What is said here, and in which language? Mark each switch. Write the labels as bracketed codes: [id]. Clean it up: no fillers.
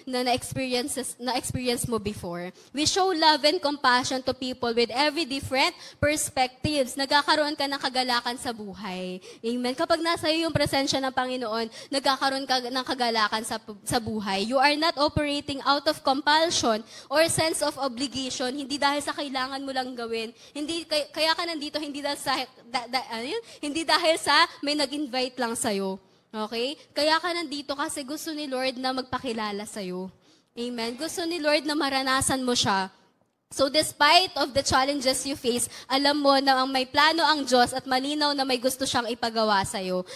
[tl] Na-experience mo before. [en] We show love and compassion to people with every different perspectives. [tl] Nagkakaroon ka ng kagalakan sa buhay. Amen? Kapag nasa iyo yung presensya ng Panginoon, nagkakaroon ka ng kagalakan sa buhay. [en] You are not operating out of compulsion or sense of obligation. [tl] Hindi dahil sa kailangan mo lang gawin. Hindi, kaya ka nandito, hindi dahil sa, hindi dahil sa may nag-invite lang sa'yo. Okay? Kaya ka nandito kasi gusto ni Lord na magpakilala sa'yo. Amen? Gusto ni Lord na maranasan mo siya [en] So despite of the challenges you face, [tl] alam mo na ang may plano ang Diyos at malinaw na may gusto siyang ipagawa sa'yo.